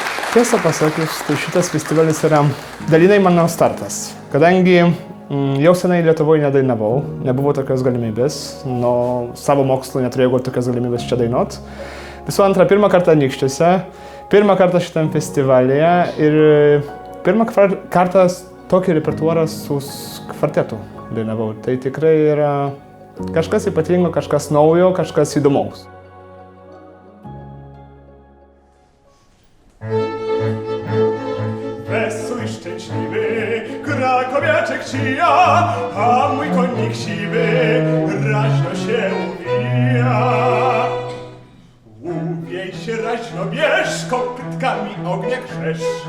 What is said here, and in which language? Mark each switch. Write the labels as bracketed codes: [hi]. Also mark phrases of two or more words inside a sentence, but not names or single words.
[lt] Tiesą pasakius, tai šitas festivalis yra dalinai mano startas, kadangi jau senai Lietuvoje nedainavau, nebuvo tokios galimybės, nuo savo mokslo neturėjau tokios galimybės čia dainuot. Visų antra, pirmą kartą Anykščiuose, pirmą kartą šitam festivalyje ir pirmą kartą tokį repertuarą su kvartetu dainavau. Tai tikrai yra kažkas ypatingo, kažkas naujo, kažkas įdomaus. [pl] Wesoły, szczęśliwy, krakowiaczek cija, a mój konik siwy raźno się uwija. Uwiej się raźno, bierz, kopytkami ognia grzesz.